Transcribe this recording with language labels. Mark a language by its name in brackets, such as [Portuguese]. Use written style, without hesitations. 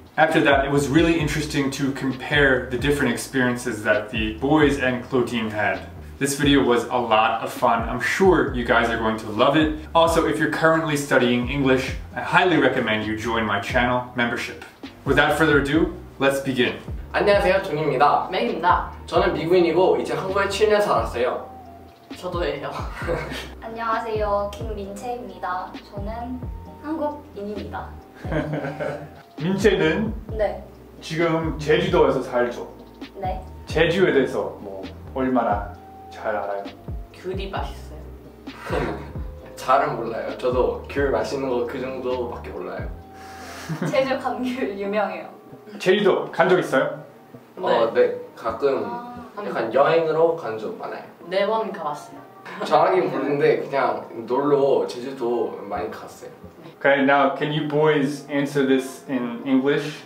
[English] After that, it was really interesting to compare the different experiences that the boys and Claudine had. This video was a lot of fun. I'm sure you guys are going to love it. Also, if you're currently studying English, I highly recommend you join my channel membership. Without further ado, let's begin. [Korean] 안녕하세요, 존입니다. 맥입니다. 저는 미국인이고 이제 한국에 7년 살았어요. 저도예요. 안녕하세요, 김민채입니다. 저는 한국인입니다. 민채는 네. 지금 제주도에서 살죠. 네. 제주에 대해서 얼마나 잘 알아요? 귤이 맛있어요. 잘은 몰라요. 저도 귤 맛있는 거 그 정도밖에 몰라요. 제주 감귤 유명해요. 제주도 간 적 있어요? 네. 가끔 약간 여행으로 간 적 많아요. 4번 가봤어요. 정확히 모르는데 그냥 놀러 제주도 많이 갔어요. [English] Okay, now can you boys answer this in English?